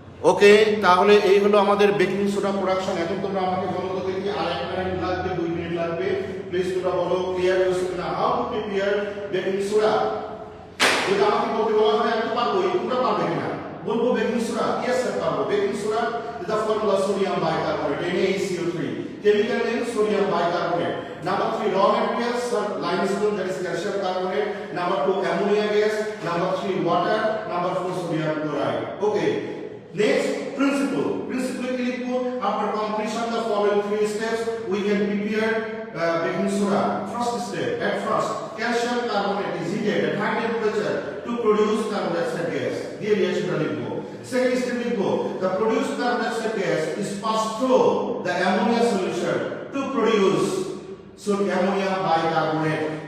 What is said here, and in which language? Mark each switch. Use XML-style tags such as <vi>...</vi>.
<bn>ওকে, তাহলে এই হলো আমাদের বেকিং সোডা প্রোডাকশন। এখন তোমরা আমাকে বলো তো দেখি, আর 1 মিনিট লাগবে, 2 মিনিট লাগবে, প্লিজ তোমরা বলো ক্লিয়ার হয়েছে কিনা।</bn> <en>How to prepare baking soda.</en> <bn>যদি আমাকে বলতে বলা হয় আমি তো পারবো, তোমরা পারবে কিনা? বলবো বেকিং সোডা, ইয়েস স্যার পারবো।</bn> <en>Baking soda is the formula sodium bicarbonate, NaCO3, chemical name sodium bicarbonate. Number 3, raw materials, limestone, that is calcium carbonate. Number 2, ammonia gas. Number 3, water. Number 4, sodium chloride. Okay.</en> <bn>Next, principle কি লিখবো?</bn> <en>After completion the following 3 steps we can prepare baking soda. First step, at first calcium carbonate is heated at high temperature to produce carbon dioxide gas.</en> <bn>দিয়ে রিঅ্যাকশনটা লিখবো।</bn> <en>Second step লিখবো, the produced carbon dioxide gas is passed through the ammonia solution to produce ammonium bicarbonate.</en>